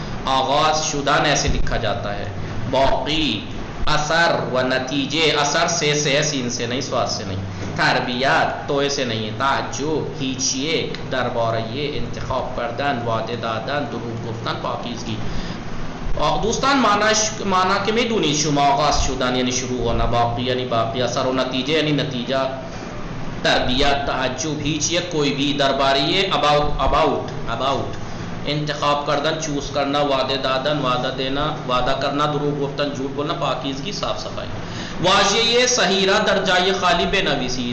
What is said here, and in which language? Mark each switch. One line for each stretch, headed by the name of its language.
Persian: آغاز شدن
Urdu: ایسے لکھا جاتا ہے.
Persian: باقی، اثر و نتیجے.
Urdu: اثر سے ہے، سین سے نہیں، سواد سے نہیں. تربیت توئے سے نہیں.
Persian: تعجب، هیچ یک. درباره انتخاب کردن، وعده دادن، دروغ گفتن، پاکیزگی. دوستان معنی که میدونید شما، آغاز شدن
Urdu: یعنی شروع ہونا،
Persian: باقی
Urdu: یعنی باقی،
Persian: اثر و نتیجه
Urdu: یعنی نتیجہ،
Persian: تربیت، تعجب، هیچ یک،
Urdu: کوئی بھی.
Persian: درباره
English: about
Persian: انتخاب کردن،
Urdu: چوز کرنا.
Persian: وعده دادن،
Urdu: وعدہ دینا، وعدہ کرنا.
Persian: دروغ گفتن،
Urdu: جھوٹ بولنا.
Persian: پاکیزگی،
Urdu: صاف صفائی.
Persian: واژه صحیح را در جای خالی بنویسی.